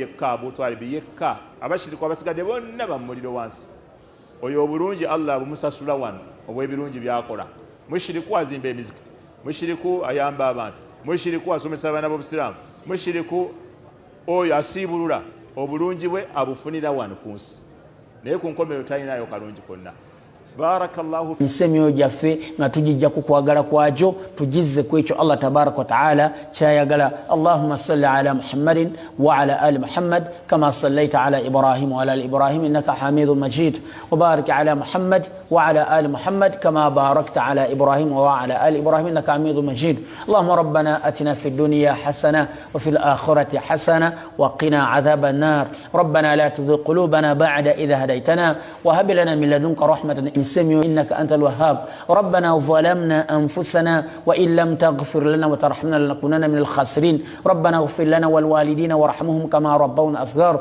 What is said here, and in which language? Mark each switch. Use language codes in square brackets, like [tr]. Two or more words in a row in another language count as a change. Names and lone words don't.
[lg] yekka abutwalibi yekka abashiriku abasigadde bonna bamuliro wansi oyo obulungi Allah abumusasula wano obw'ebirungi byakola mushiriku azimba emizikiti mushiriku ayamba abantu mushiriku asomesa abaana b'obusiraamu mushiriku oyo asiibulula obulungi bwe abufunira wano ku nsi naye ku nkomerero talinayo kalungi konna [ar] بارك الله في [lg] misemyo jaffe nga tujijja ku kwagala kwajo tujizze kwekyo Allah [ar] تبارك وتعالى [lg] kyayagala. [ar] اللهم صل على محمد وعلى آل محمد كما صليت على إبراهيم وعلى آل إبراهيم إنك حميد مجيد وبارك على محمد وعلى آل محمد كما باركت على إبراهيم وعلى آل إبراهيم إنك حميد مجيد. اللهم ربنا آتنا في الدنيا حسنة وفي الآخرة حسنة وقنا عذاب النار. ربنا لا تزغ قلوبنا بعد إذ هديتنا وهب لنا من لدنك رحمة إنك أنت الوهاب. ربنا ظلمنا أنفسنا وإن لم تغفر لنا وترحمنا لنكونن من الخاسرين. ربنا اغفر لنا والوالدين وارحمهم كما ربونا صغار.